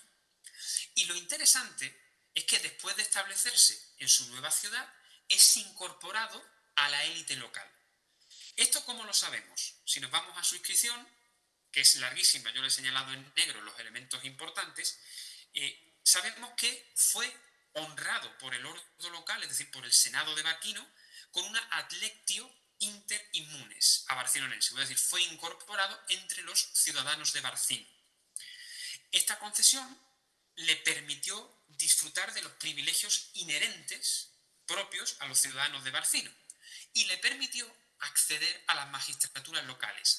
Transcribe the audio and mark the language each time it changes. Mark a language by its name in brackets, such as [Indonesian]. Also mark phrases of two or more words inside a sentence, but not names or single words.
[Spanish] Y lo interesante es que después de establecerse en su nueva ciudad, es incorporado a la élite local. ¿Esto cómo lo sabemos? Si nos vamos a su inscripción, que es larguísima, yo le he señalado en negro los elementos importantes, sabemos que fue honrado por el ordo local, es decir, por el Senado de Barquino, con una [Latin] adlectio inter immunes a barcinonense, [Spanish] es decir, fue incorporado entre los ciudadanos de Barcino. Esta concesión le permitió disfrutar de los privilegios inherentes propios a los ciudadanos de Barcino y le permitió acceder a las magistraturas locales.